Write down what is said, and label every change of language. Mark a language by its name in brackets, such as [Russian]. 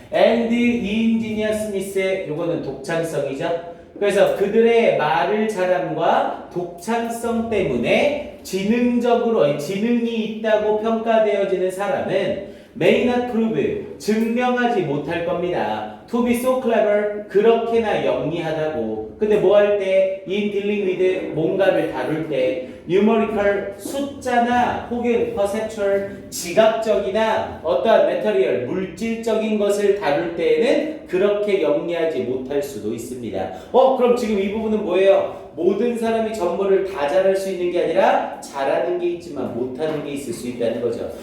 [English] and ingeniousness, [Korean] 요거는 독창성이죠. 그래서 그들의 말을 잘함과 독창성 때문에 지능이 있다고 평가되어지는 사람은 [English] may not prove [Korean] 증명하지 못할 겁니다. [English] to be so clever [Korean] 그렇게나 영리하다고. 근데 뭐 할 때 [English] in dealing with [Korean] 뭔가를 다룰 때 numerical 숫자나 혹은 perceptual 지각적이나 어떠한 material 물질적인 것을 다룰 때에는 그렇게 영리하지 못할 수도 있습니다. 그럼 지금 이 부분은 뭐예요? 모든 사람이 전부를 다 잘할 수 있는 게 아니라 잘하는 게 있지만 못하는 게 있을 수 있다는 거죠.